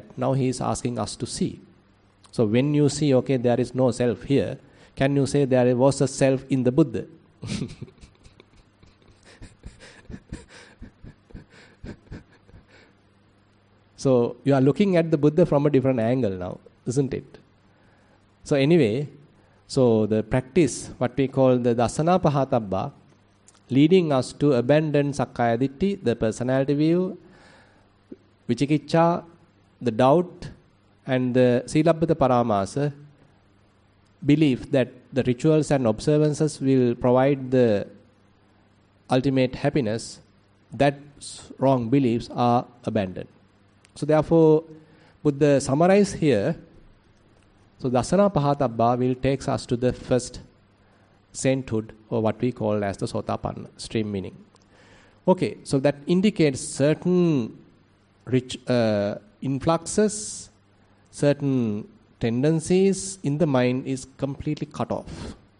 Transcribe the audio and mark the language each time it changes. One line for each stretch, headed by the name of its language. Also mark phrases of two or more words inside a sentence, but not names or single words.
English: Now he is asking us to see. So when you see, okay, there is no self here, can you say there was a self in the Buddha? So you are looking at the Buddha from a different angle now, isn't it? So anyway, so the practice, what we call the
Pali: dasana pahatabba,
English: leading us to abandon
Pali: sakkaya ditthi,
English: the personality view, vichikicca, the doubt, and the
Pali: silabbata paramasa,
English: belief that the rituals and observances will provide the ultimate happiness, that wrong beliefs are abandoned. So therefore, Buddha summarized here, so
Pali: dasana pahatabba
English: will take us to the first sainthood, or what we call as the Sotapanna, stream meaning. Okay, so that indicates certain influxes, certain tendencies in the mind is completely cut off.